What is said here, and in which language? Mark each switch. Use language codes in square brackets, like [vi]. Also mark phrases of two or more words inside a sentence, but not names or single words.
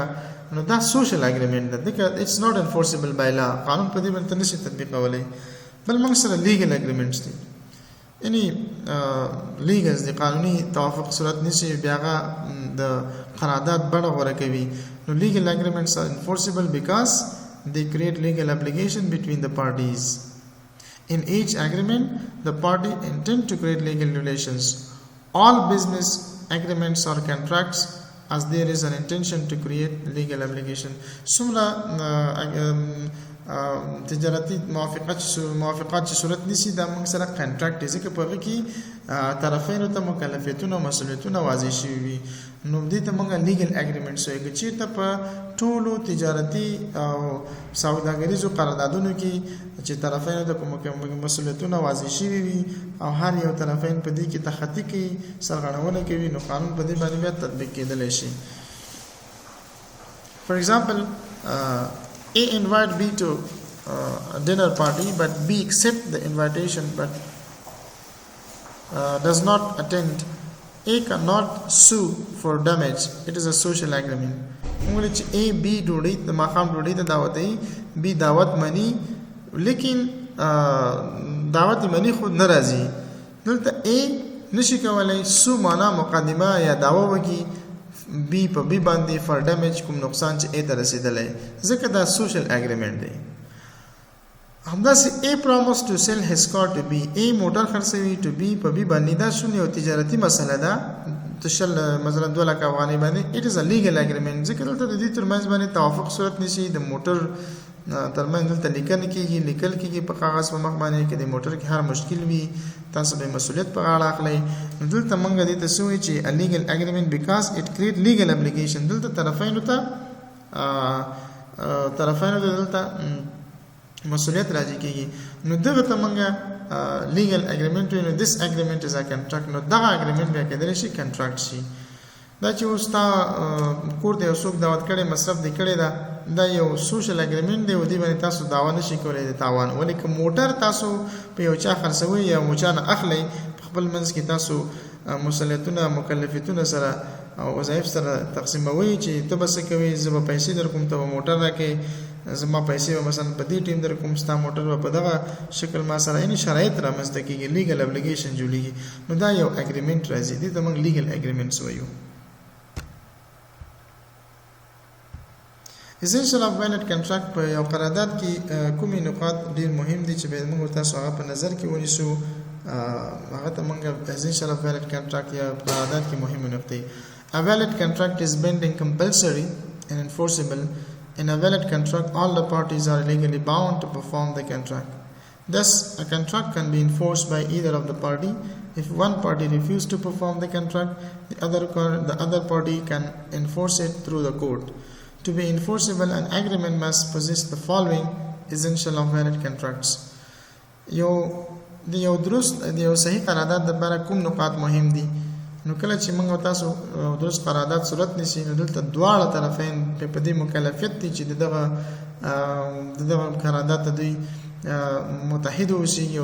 [ps] نو دا [en] social agreement [ps] ده، ځکه [en] it's not enforceable by law, [ps] قانون په دې باندې ته نشي تطبیقولی. بل موږ سره [en] legal agreements [ps] دي، یعنی لیګلز دي، قانوني توافق صورت نیسي بیا هغه د قرارداد بڼه غوره کوي. [en] نو legal agreements are enforceable because they create legal obligation between the parties. In each agreement, the party intend to create legal relations. All business agreements or contracts as there is an intention to create legal obligation. [ps] څومره تجارتي موافقات چې صورت نیسي دا موږ سره کنټراکټ دی، ځکه په هغه کې طرفینو ته مکلفیتونه او مسؤلیتونه واضح شوي وي. نو دې ته موږ [en] legal agreements [ps] وایو. که چېرته په ټولو تجارتي او سوداګریزو قراردادونو کې چې طرفینو ته کوم مسؤلیتونه واضح شوي وي او هر یو طرفین په دې کې تخطي کوي، سرغړونه کوي، نو قانون په دې باندې بیا تطبیق کېدلی شي. [en] For example, A invite B to a dinner party, but B accept the invitation but does not attend. A cannot sue for damage. It is a social agreement. [ps] موږ چې A B ډوډۍ د ماښام ډوډۍ ته دعوت دی، B دعوت مني لیکن دعوت مني خو نه راځي. دلته A نشي کولی سو معنا مقدمه یا دعوه وکړي B په B باندې [en] for damage [ps] کوم نقصان چې A ته رسیدلی، ځکه دا [en] social agreement [ps] دی. [en] همداسې A promise to sell his car to B. [ps] A موټر خرڅوي to B په B باندې، دا شون یو تجارتي مسله ده تشل مثلا 2 لک افغانۍ باندې. [en] it is a legal agreement [ps] ځکه دلته د دې ترمنځ باندې توافق صورت نیسي. د موټر ترمنځ دلته لیکل کېږي په کاغذ په مخ باندې کې د موټر کې هر مشکل وي تاسو به مسؤلیت په غاړه اخلئ. دلته موږ دې ته څه وایو چې [en] a legal agreement because it create legal obligation. [ps] دلته طرفینو ته دلته مسؤلیت راځي کېږي. نو دغه ته موږ [en] legal agreement [ps] وایو. [en] نو this agreement is a contract. [ps] نو دغه اګریمنټ بیا کېدلی شي کنټراکټ شي. دا چې اوس تا کور ته یو څوک دعوت کړی، مصرف دې کړی ده، دا یو [en] social agreement [ps] دی او دې باندې تاسو دعوه نشئ کولی د تاوان. ولې که موټر تاسو په یو چا خرڅوئ یا یو چا نه اخلئ، په خپل منځ کې تاسو مسؤلیتونه مکلفیتونه سره او وظایف سره تقسیموئ چې ته به څه کوې، زه به پیسې در کوم، ته به موټر راکړې، زما پیسې مثلا په دې ټیم در کوم ستا موټر په دغه شکل ما سره یعنی شرایط رامنځته کیږي [en] legal obligation [ps] جوړیږي نو دا یو اګریمنت راځي دې ته موږ [en] legal agreements [ps] وایو [en] essential of valid contract [ps] په یو قرارداد کې کومې نقاط ډیر مهم دي چې باید موږ تاسو هغه په نظر کې ونیسو هغه ته موږ [en] essential of valid contract [ps] یا قرارداد کې مهمه نقطې [en] A valid contract is binding, compulsory and enforceable. In a valid contract, all the parties are legally bound to perform the contract. Thus, a contract can be enforced by either of the party. If one party refuses to perform the contract, the other party can enforce it through the court. To be enforceable, an agreement must possess the following essential of valid contracts. [ps] یو صحیح قرارداد لپاره کوم نقاط مهم دي نو کله چې موږ تاسو درست قرارداد صورت نشي نو دلته دواړه طرفین په دې مکلفیت دي چې دغه قرارداد ته دوی متحد اوسي او